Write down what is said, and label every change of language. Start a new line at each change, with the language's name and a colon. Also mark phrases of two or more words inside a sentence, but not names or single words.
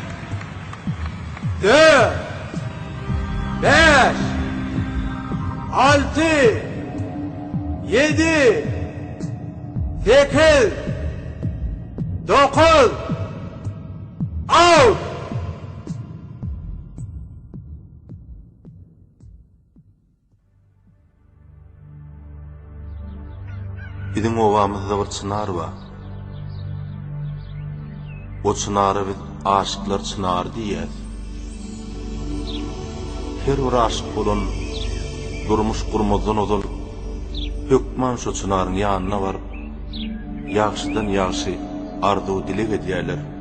Turkish: dört, beş, altı, yedi, sekiz, dokuz, on. Bizim ovamızda bir çınar var.
Turkmen: O çınarı biz aşıklar çınarı diýýäs. Her bir aşyk bolan durmuş gurmazdan ozal hökman şu çınaryň ýanyna baryp ýagşydan ýagşy arzuw dilek edýärler.